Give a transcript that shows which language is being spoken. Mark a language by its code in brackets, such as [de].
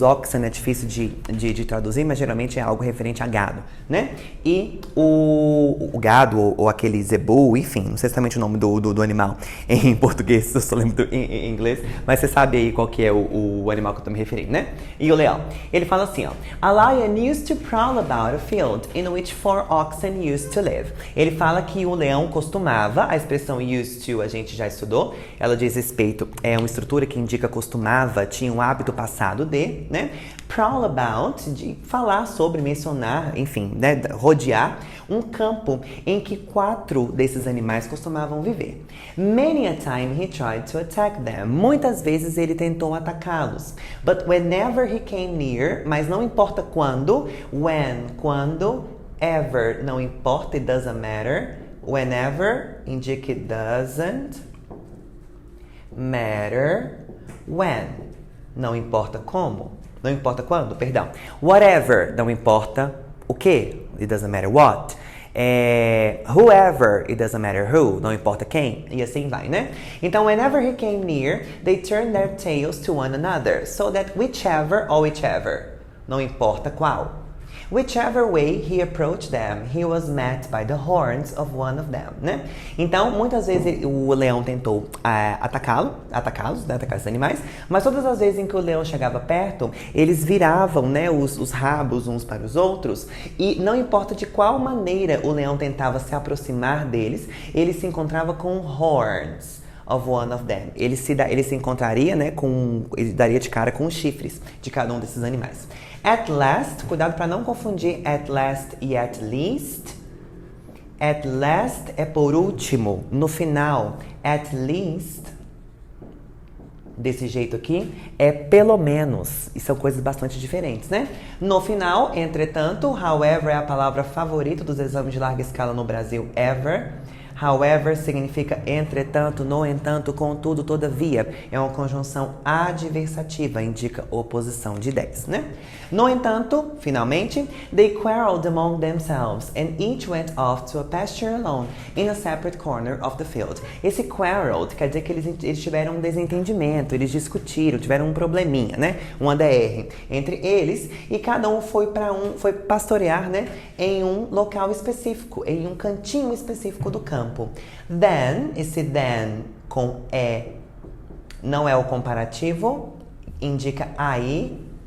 [pt] Oxen é difícil de traduzir, mas geralmente é algo referente a gado, né? E o gado, ou aquele zebu, enfim, não sei exatamente o nome do animal em português, eu só lembro em inglês, mas você sabe aí qual que é o animal que eu tô me referindo, né? E o leão. Ele fala assim, ó. [en] A lion used to prowl about a field in which 4 oxen used to live. [pt] Ele fala que o leão costumava, a expressão used to a gente já estudou, ela diz respeito sujeito é uma estrutura que indica costumava, tinha um hábito passado de, né? Prowl about, de falar sobre, mencionar, enfim, né? Rodear um campo em que 4 desses animais costumavam viver. [en] Many a time he tried to attack them. [pt] Muitas vezes ele tentou atacá-los. [en] But whenever he came near, [pt] mas não importa quando, [en] when, quando, ever, [pt] não importa, [en] it doesn't matter. Whenever indica it doesn't matter. [pt] When, não importa como. Não importa quando, perdão. Whatever, não importa o que. [en] It doesn't matter what. [pt] Whoever, [en] it doesn't matter who. [pt] Não importa quem. E assim vai, né? [en] Então, whenever he came near, they turned their tails to one another. So that whichever or whichever. [pt] Não importa qual. [en] Whichever way he approached them, he was met by the horns of one of them, né? [pt] Então, muitas vezes o leão tentou atacá-los, né? Atacar esses animais, mas todas as vezes em que o leão chegava perto, eles viravam, né, os rabos uns para os outros, e não importa de qual maneira o leão tentava se aproximar deles, ele se encontrava com [en] horns of one of them. [pt] Ele se encontraria, né, ele daria de cara com os chifres de cada um desses animais. At last, cuidado para não confundir at last e at least. At last é por último, no final. At least, desse jeito aqui, é pelo menos. E são coisas bastante diferentes, né? No final, entretanto, however é a palavra favorita dos exames de larga escala no Brasil, ever. However significa entretanto, no entanto, contudo, todavia. É uma conjunção adversativa, indica oposição de ideias, né? No entanto, finalmente, [en] they quarreled among themselves and each went off to a pasture alone in a separate corner of the field. [pt] Esse quarreled quer dizer que eles tiveram um desentendimento, eles discutiram, tiveram um probleminha, né? Um ADR entre eles e cada um foi pastorear, né? Em um local específico, em um cantinho específico do campo. Then, esse then com não é o comparativo, indica aí.